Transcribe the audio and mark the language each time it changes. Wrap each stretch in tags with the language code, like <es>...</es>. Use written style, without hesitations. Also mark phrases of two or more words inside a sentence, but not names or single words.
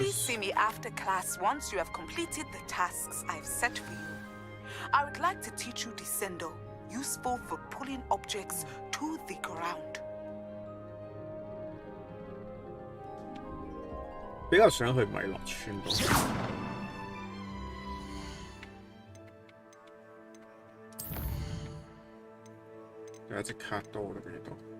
<en>Please see me after class once you have completed the tasks I've set for you. I would like to teach you Descendo, useful for pulling objects to the ground.</en> <yue>比較想去米樂村度。有一隻卡多啦，俾到。</yue>